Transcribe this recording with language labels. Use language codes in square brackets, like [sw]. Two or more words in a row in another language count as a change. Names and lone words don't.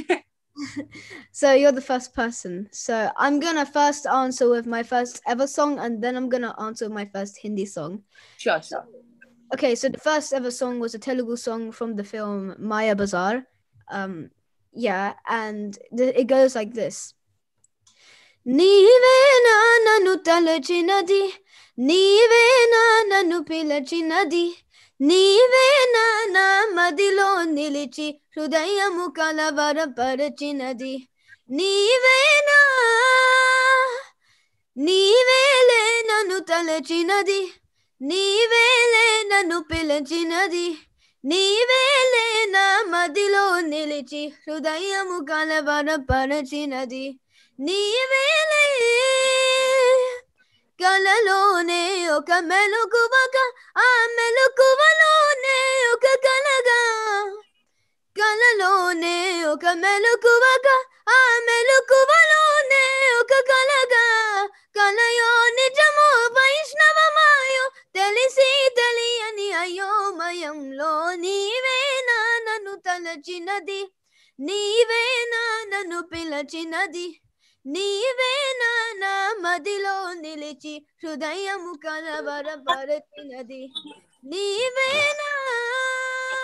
[en] So you're the first person. So I'm gonna first answer with my first ever song, and then I'm gonna answer my first Hindi song. Sure. Okay, so the first ever song was a Telugu song from the film Maya Bazaar. Yeah, and it goes like this. [te] నీవేనా నను తలచినది, నీవేనా నను పిలచినది, నీవేనా నా మదిలో నిలిచి, హృదయము కలవరపరచినది. నీవేనా, నీవేలే నను తలచినది, నీవేలే నను పిలచినది, నీవేలే నా మదిలో నిలిచి, హృదయము కలవరపరచినది. నీవేలే కలలోనే ఒక మెలకువగా ఆ మెలకువలోనే ఒక కలగా కలలోనే ఒక మెలకువగా ఆ మెలకువలోనే ఒక కలగా కలయో నిజమో వైష్ణవమాయో తెలిసి తెలియని అయోమయంలో నీవేనా నన్ను తలచినది నీవేనా నన్ను పిలచినది నీవేనా నా మదిలో నిలిచి హృదయము కలవరపరచినది నీవేనా